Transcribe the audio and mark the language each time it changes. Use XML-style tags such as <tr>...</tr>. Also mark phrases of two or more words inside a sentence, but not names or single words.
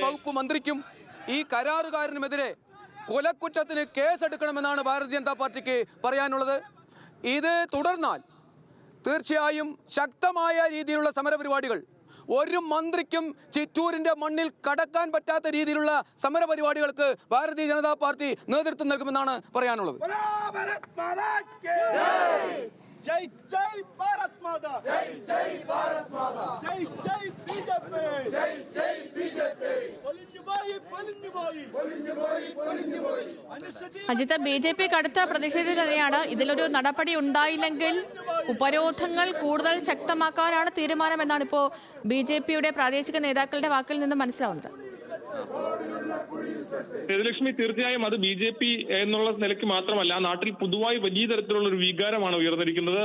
<ml>വകുപ്പ് മന്ത്രിക്കും ഈ കരാറുകാരനുമെതിരെ കൊലക്കുറ്റത്തിന് കേസെടുക്കണമെന്നാണ് ഭാരതീയ ജനതാ പാർട്ടിക്ക് പറയാനുള്ളത്. ഇത് തുടർന്നാൽ തീർച്ചയായും ശക്തമായ രീതിയിലുള്ള സമരപരിപാടികൾ, ഒരു മന്ത്രിക്കും ചിറ്റൂരിന്റെ മണ്ണിൽ കടക്കാൻ പറ്റാത്ത രീതിയിലുള്ള സമരപരിപാടികൾക്ക് ഭാരതീയ ജനതാ പാർട്ടി നേതൃത്വം നൽകുമെന്നാണ് പറയാനുള്ളത്.</ml> <hi>जय जय भारत माता, जय जय भारत माता, जय जय बीजेपी, जय जय बीजेपी, बोलिंजु भाई बोलिंजु भाई बोलिंजु भाई बोलिंजु भाई.</hi> <ml>അജിത്ത്, BJP കടുത്ത പ്രതിഷേധത്തിലാണ്. ഇതിലൊരു നടപടി ഉണ്ടായില്ലെങ്കിൽ ഉപരോധങ്ങൾ കൂടുതൽ ശക്തമാക്കാനാണ് തീരുമാനമെന്നാണ് ഇപ്പോൾ BJPയുടെ പ്രാദേശിക നേതാക്കളുടെ വാക്കിൽ നിന്ന് മനസ്സിലാവുന്നത്. ലക്ഷ്മി, തീർച്ചയായും അത് BJP എന്നുള്ള നിലയ്ക്ക് മാത്രമല്ല, നാട്ടിൽ പൊതുവായി വലിയ തരത്തിലുള്ള ഒരു വികാരമാണ് ഉയർന്നിരിക്കുന്നത്.</ml>